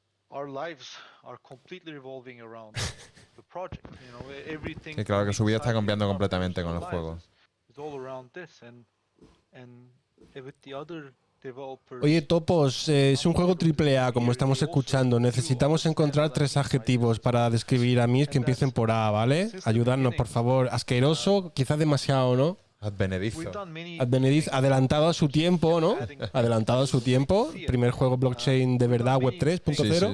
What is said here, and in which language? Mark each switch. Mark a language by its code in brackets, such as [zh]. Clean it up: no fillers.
[en] Our lives are completely revolving around the project. You know, everything. [es] Sí, claro que su vida está cambiando completamente con el juego. [en] It's all around this, and with the other developers. [es] Oye, Topos, es un juego AAA, como estamos escuchando. Necesitamos encontrar 3 adjetivos para describir a Myst que empiecen por A, ¿vale? Ayudadnos, por favor. Asqueroso, quizás demasiado, ¿no? Advenedizo. Adelantado a su tiempo, ¿no? Adelantado a su tiempo. Primer juego blockchain de verdad, Web 3.0.